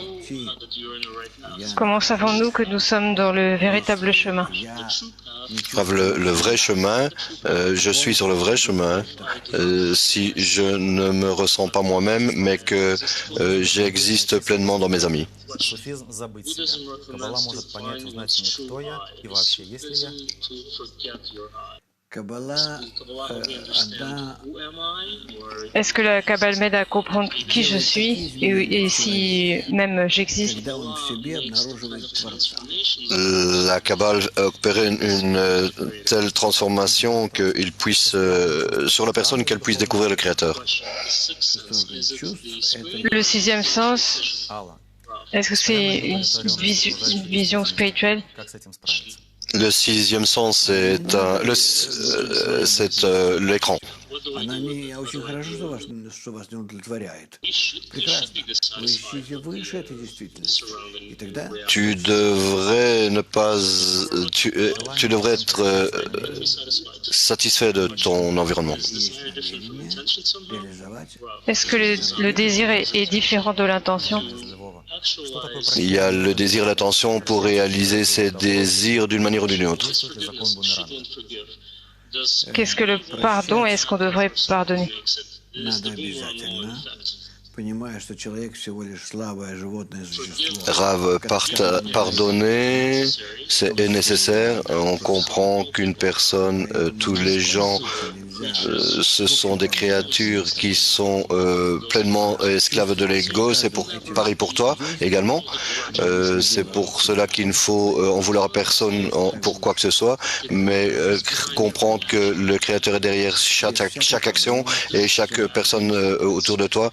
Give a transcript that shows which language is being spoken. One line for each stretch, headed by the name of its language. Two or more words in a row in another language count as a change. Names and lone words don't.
French: Comment savons-nous que nous sommes dans le véritable chemin?
Russian: я
French: Le vrai chemin, je suis sur le vrai chemin si je ne me ressens pas moi-même, mais que j'existe pleinement dans mes amis.
Russian: Суфизм – забыть себя. Каббала может понять, узнать мне, кто я и вообще есть ли я. Каббала, она
French: Est-ce que la Kabbale m'aide à comprendre qui je suis et si même j'existe?
Russian: когда он в себе обнаруживает Творца.
French: La Kabbale opérait une telle transformation qu'il puisse, sur la personne, qu'elle puisse découvrir le Créateur.
Russian: Чувств – это
French: Le sixième sens,
Russian: Алла,
French: est-ce que c'est une vision spirituelle?
Russian: как с этим справиться?
French: Le sixième sens, c'est l'écran.
Russian: она не очень хорошо, что вас не удовлетворяет. Прекрасно. Вы ищите выше этой действительности. И тогда
French: Tu devrais ne pas, tu devrais être satisfait de ton environnement.
Russian: есть намерение реализовать
French: Est-ce que le désir est différent de l'intention?
Russian: Без любого
French: Il y a le désir, l'attention pour réaliser ses désirs d'une manière ou d'une autre. Qu'est-ce que le pardon et est-ce qu'on devrait pardonner?
Russian: Надо обязательно, понимая, что человек всего лишь слабое животное существо.
French: Rav, pardonner, c'est nécessaire. On comprend qu'une personne, tous les gens, ce sont des créatures qui sont pleinement esclaves de l'ego. C'est pareil pour toi également. C'est pour cela qu'il ne faut en vouloir à personne pour quoi que ce soit, mais comprendre que le Créateur est derrière chaque action et chaque personne autour de toi.